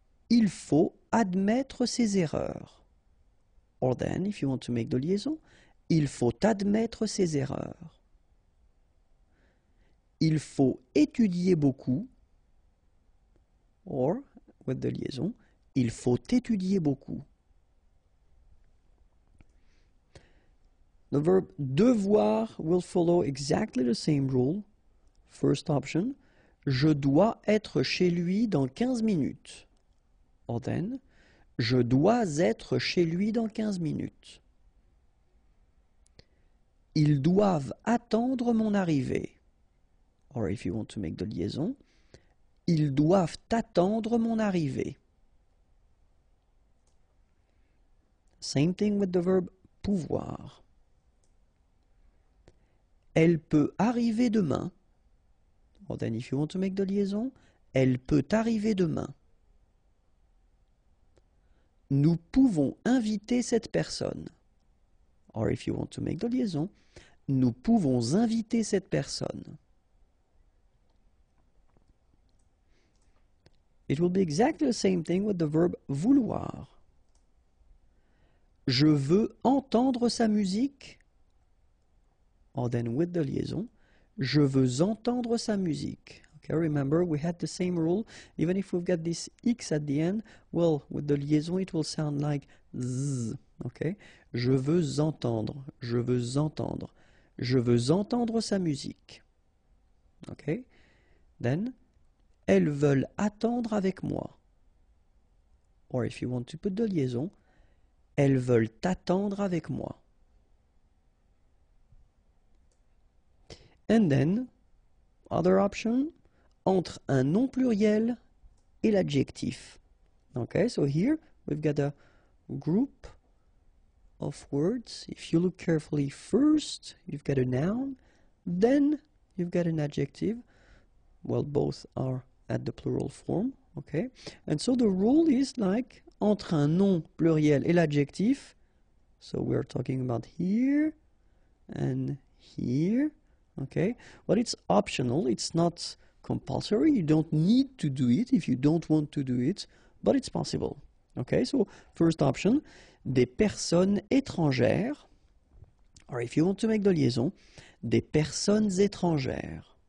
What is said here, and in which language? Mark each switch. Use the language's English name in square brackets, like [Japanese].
[French] Il faut admettre ses erreurs. [English] Or then, if you want to make the liaison, [French] il faut admettre ses erreurs. Il faut étudier beaucoup. [English] Or, with the liaison, [French] il faut étudier beaucoup. [English] The verb devoir will follow exactly the same rule. First option, [French] je dois être chez lui dans 15 minutes. Or then, je dois être chez lui dans 15 minutes. Ils doivent attendre mon arrivée. [English] Or if you want to make the liaison, [French] ils doivent attendre mon arrivée. [English] Same thing with the verb pouvoir. [French] Elle peut arriver demain. [English] Or then if you want to make the liaison, [French] elle peut arriver demain. Nous pouvons inviter cette personne. [English] Or if you want to make the liaison, [French] nous pouvons inviter cette personne. [English] It will be exactly the same thing with the verb vouloir. [French] Je veux entendre sa musique. [English] Or then with the liaison, [French] je veux entendre sa musique. [English] Okay, remember we had the same rule. Even if we've got this X at the end, well, with the liaison it will sound like Z. Okay? [French] Je veux entendre, je veux entendre. Je veux entendre sa musique. Okay? Then, elles veulent attendre avec moi. [English] or if you want to put de liaison, [French] elles veulent attendre avec moi. [English] And then, other option, [French] entre un nom pluriel et l'adjectif. [English] Okay, so here we've got a group of words. If you look carefully, first you've got a noun, then you've got an adjective. Well, both are at the plural form, okay? And so the rule is like [French] entre un nom pluriel et l'adjectif. [English] So we're talking about here and here, okay? But it's optional, it's not compulsory. You don't need to do it if you don't want to do it, but it's possible. Okay, so first option, [French] des personnes étrangères, [English] or if you want to make the liaison, des personnes étrangères.